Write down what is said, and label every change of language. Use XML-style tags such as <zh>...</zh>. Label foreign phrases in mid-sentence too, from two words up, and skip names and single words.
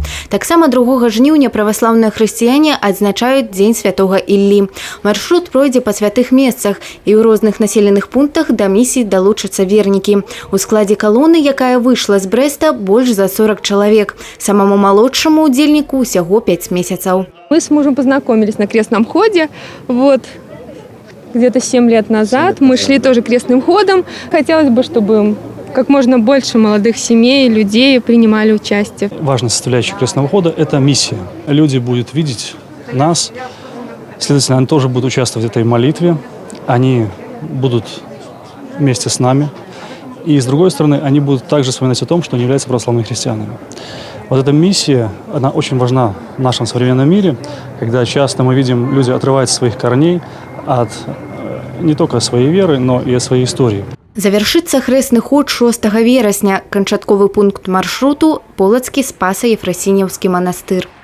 <be>Таксама 2 жніўня праваслаўныя хрысціяне адзначаюць Дзень святога Іллі. Маршрут пройдзе па святых месцах, і ў розных населеных пунктах да місіі далучацца вернікі. У складзе калоны, якая выйшла з Брэста, больш за 40 чалавек. Самому малодшаму удзельніку усяго 5 месяцаў.</be> <ru>Мы с мужем познакомились на крестном ходе. Где-то 7 лет назад мы шли тоже крестным ходом. Хотелось бы, чтобы как можно больше молодых семей, людей принимали участие. Важная составляющая крестного хода – это миссия. Люди будут видеть нас, следовательно, они тоже будут участвовать в этой молитве. Они будут вместе с нами. И, с другой стороны, они будут также вспоминать о том, что они являются православными христианами. Вот эта миссия, она очень важна в нашем современном мире, когда часто мы видим, люди отрываются от своих корней, от не только своей веры, но и от своей истории.</ru> <be>Завершыцца хрэсны ход 6 верасня. Канчатковы пункт маршруту – Полацкі Спаса-Ефрасінеўскі манастыр.</be>